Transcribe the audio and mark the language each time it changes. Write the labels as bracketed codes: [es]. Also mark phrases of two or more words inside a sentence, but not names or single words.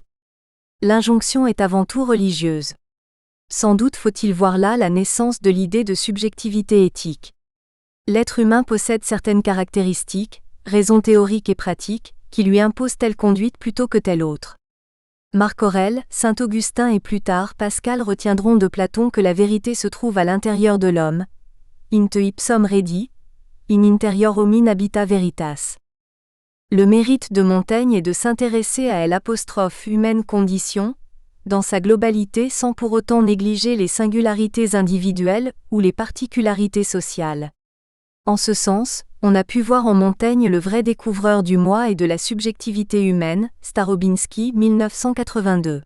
[fr] L'injonction est avant tout religieuse. Sans doute faut-il voir là la naissance de l'idée de subjectivité éthique. L'être humain possède certaines caractéristiques, raisons théoriques et pratiques, qui lui imposent telle conduite plutôt que telle autre. Marc Aurèle, saint Augustin et plus tard Pascal retiendront de Platon que la vérité se trouve à l'intérieur de l'homme. [la] In te ipsum redi, in interior homine habita veritas. [fr] Le mérite de Montaigne est de s'intéresser à l'humaine condition, dans sa globalité sans pour autant négliger les singularités individuelles ou les particularités sociales. En ce sens, on a pu voir en Montaigne le vrai découvreur du moi et de la subjectivité humaine, Starobinski, 1982.